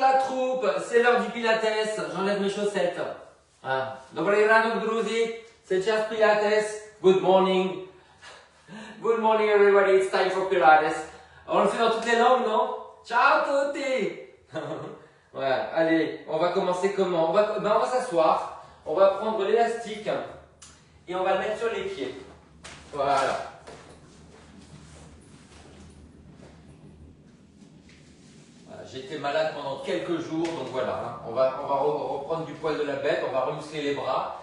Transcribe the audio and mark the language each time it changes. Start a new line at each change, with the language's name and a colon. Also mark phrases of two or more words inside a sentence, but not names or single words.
French: troupe, c'est l'heure du pilates, j'enlève mes chaussettes. Ah.
Czech: Dobrý ráno, druzi, c'est čas pilates.
English: Good morning. Good morning everybody, it's time for pilates.
French: On le fait dans toutes les langues, non?
Italian: Ciao tutti.
French: Voilà, allez, on va commencer comment? On va s'asseoir, on va prendre l'élastique et on va le mettre sur les pieds. Voilà. J'étais malade pendant quelques jours, donc voilà, on va reprendre du poil de la bête, on va remuscler les bras.